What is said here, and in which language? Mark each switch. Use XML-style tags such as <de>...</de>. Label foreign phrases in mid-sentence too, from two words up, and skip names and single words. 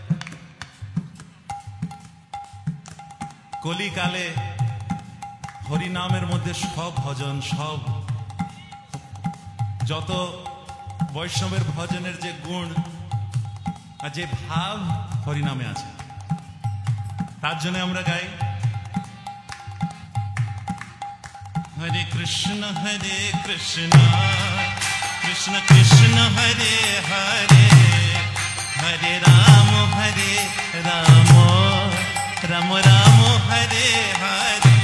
<bn>কলিকালে হরিনামের মধ্যে সব ভজন সব যত বৈষ্ণবের ভজনের যে গুণ আর যে ভাব হরিনামে আছে তার জন্য আমরা গাই</bn> <sa>হরে কৃষ্ণ কৃষ্ণ কৃষ্ণ হরে হরে হরে রাম রাম রাম হরে হরে</sa>